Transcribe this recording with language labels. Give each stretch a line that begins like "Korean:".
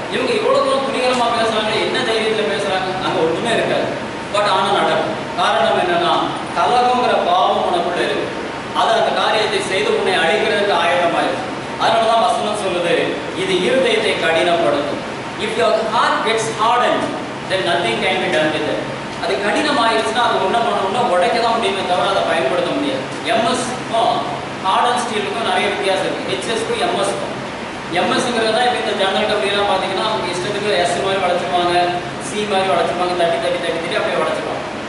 Tamil: இவங்க இவ்வளவு தூரம் துணிகரமா பேசுறாங்க, என்ன தைரியத்துல பேசுறாங்க, அங்க ஒண்ணுமே இருக்காது. பட் ஆனா நடக்கும். காரணம் என்னன்னா, கலகங்கிற பாவம் உனக்குள்ள இருக்கு. அது அந்த காரியத்தை செய்து உன்னை அழிக்கிறதுக்கு ஆயத்தமாயிருக்கு. அதனாலதான் வசனம் சொல்லுது, இது இருதயத்தை கடினப்படுத்தும்.
English: If your heart gets hardened, then nothing can be done with it.
Tamil: அது கடினமாயிருச்சுன்னா அது ஒன்றை பண்ணணும்னா உடைக்க தான் முடியுமே தவிர அதை பயன்படுத்த முடியாது. எம்எஸ்க்கும் ஹார்ட் அண்ட் ஸ்டீலுக்கும் நிறைய வித்தியாசம் இருக்குது. ஹெச்எஸ்க்கும் எம்எஸ்க்கும். எம்எஸ்ங்கிறது தான் இப்போ இந்த ஜன்னல் கம்பிலாம் பார்த்தீங்கன்னா அவங்க இஷ்டத்துக்கு எஸ் மாதிரி வளைச்சிருவாங்க, சி மாதிரி வளைச்சிருவாங்க, தட்டி தட்டி தட்டி தட்டி அப்படியே வளைச்சிருவாங்க.